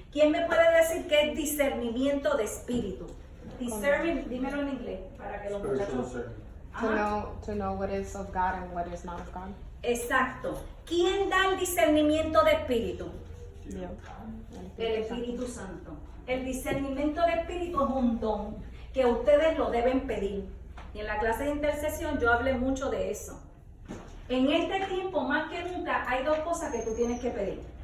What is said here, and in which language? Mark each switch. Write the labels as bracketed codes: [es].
[es] ¿Quién me puede decir qué es discernimiento de espíritu? Discernment, dímelo en inglés para que los muchachos. [en] To know what is of God and what is not of God. [es] Exacto. ¿Quién da el discernimiento de espíritu? Dios. El Espíritu Santo. El discernimiento de espíritu es un don que ustedes lo deben pedir. Y en la clase de intercesión yo hablé mucho de eso. En este tiempo, más que nunca, hay dos cosas que tú tienes que pedir.